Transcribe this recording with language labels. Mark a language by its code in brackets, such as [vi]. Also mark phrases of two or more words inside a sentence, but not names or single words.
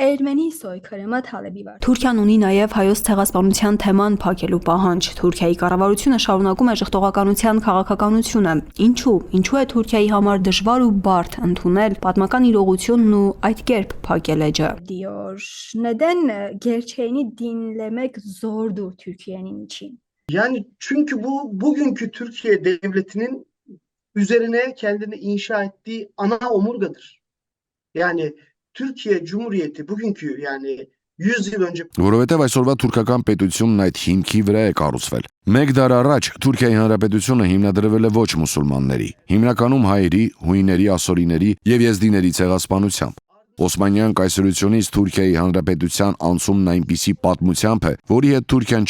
[tr] Ermeni soykırımı talebi var. [hy] Թուրքիան ունի նաև հայոց ցեղասպանության թեման փակելու պահանջ։ Թուրքիայի կառավարությունը շարունակում է ժխտողականության քաղաքականությունը։ Ինչու է Թուրքիայի համար դժվար ու բարդ ընդունել պատմական իրողությունն ու այդ kերp փակել էջը։ [tr] Diyor. Neden gerçeğini dinlemek zordur Türkiye'nin için? Yani çünkü bu bugünkü Türkiye devletinin üzerine kendini inşa ettiği ana omurgadır. Yani Türkiye Cumhuriyeti bugünkü yani 100 yıl önce [hy] Որովհետև այսօրվա թուրքական պետությունն այդ հիմքի վրա է կառուցվել։ Մեկ դար առաջ Թուրքիայի Հանրապետությունը հիմնադրվել է ոչ մուսուլմանների, հիմնականում հայերի, հույների, ասորիների եւ եզդիների ցեղասպանությամբ։ Օսմանյան կայսրությունից Թուրքիայի Հանրապետության անցումն այնպիսի պատմությամբ է, որի հետ Թուրքիան